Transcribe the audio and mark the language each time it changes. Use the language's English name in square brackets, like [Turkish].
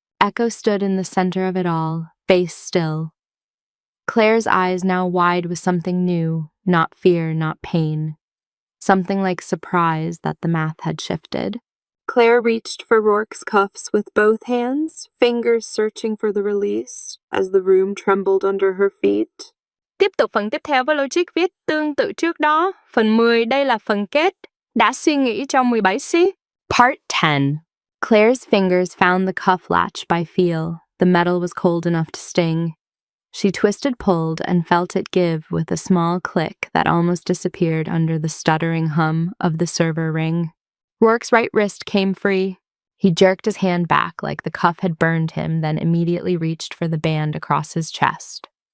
[English] Echo stood in the center of it all, face still. Claire's eyes now wide with something new, not fear, not pain. Something like surprise that the math had shifted. Claire reached for Rourke's cuffs with both hands, fingers searching for the release, as the room trembled under her feet. [Vietnamese] Tiếp tục phần tiếp theo với logic viết tương tự trước đó. Phần 10, đây là phần kết. Đã suy nghĩ trong 17 xí. [English] Part 10. Claire's fingers found the cuff latch by feel. The metal was cold enough to sting. She twisted, pulled, and felt it give with a small click that almost disappeared under the stuttering hum of the server ring. Rourke's right wrist came free. He jerked his hand back like the cuff had burned him, then immediately reached for the band across his chest.